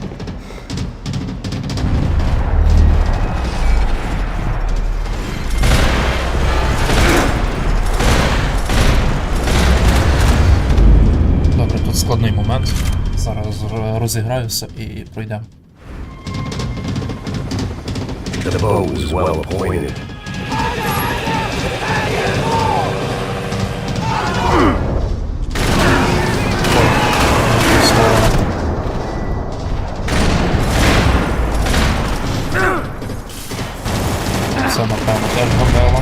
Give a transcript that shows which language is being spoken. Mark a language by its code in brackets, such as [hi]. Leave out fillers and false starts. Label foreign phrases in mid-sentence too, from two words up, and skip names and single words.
[uk] Добре, тут складний момент. Зараз розіграюся і пройдемо. [en] The bow is well appointed. [uk] Це, напевно, теж габела.